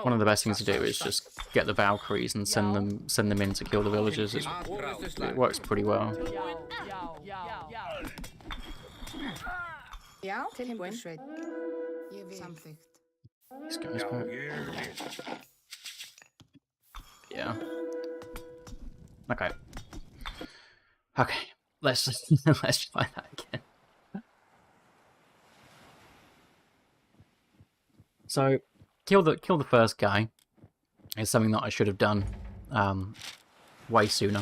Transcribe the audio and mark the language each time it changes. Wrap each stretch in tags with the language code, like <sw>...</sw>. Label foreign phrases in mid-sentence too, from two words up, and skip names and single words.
<en>One of the best things to do is just get the Valkyries and send them in to kill the villagers. It works pretty well.</en> <is>Já, tilbúin. Ég vil. Samþykkt.</is> <en>These guys back. Yeah. Okay. Okay. Let's let's try that again. So, kill the first guy is something that I should have done way sooner.</en>